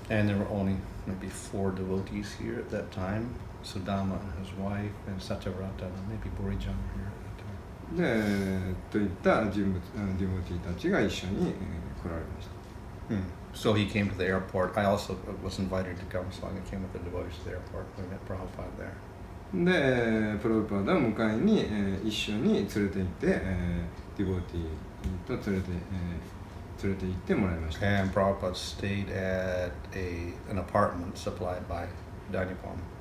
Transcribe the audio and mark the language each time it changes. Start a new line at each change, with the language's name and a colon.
English: And there were only maybe 4 devotees here at that time. Sudama and his wife and Satyavrata and maybe Borijan were here at that time.
Japanese: でといったディボティたちが一緒に、来られました。
English: So he came to the airport. I also was invited to come, so I came with the devotees to the airport. We met Prabhupada there.
Japanese: でプラブパーダを迎えに、一緒に連れて行って、ディボティと連れて行ってもらいました。
English: And Prabhupada stayed at an apartment supplied by Dainippon.